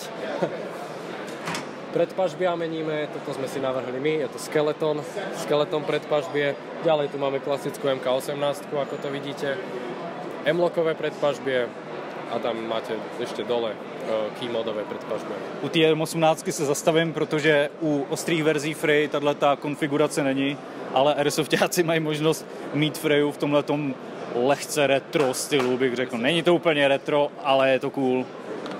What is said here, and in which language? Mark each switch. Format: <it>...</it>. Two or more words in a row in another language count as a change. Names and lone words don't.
<sk>Predpažbia meníme, toto sme si navrhli my, je to skeleton predpažbie. Ďalej tu máme klasickú MK18, ako to vidíte. M-lokové predpažbie a tam máte ešte dole keymodové predpažbě.</sk> <cs>U té M18 se zastavím, protože u ostrých verzí Frey tato konfigurace není, ale airsoftáci mají možnost mít Freyu v tomhletom lehce retro stylu, bych řekl. Není to úplně retro, ale je to cool.</cs>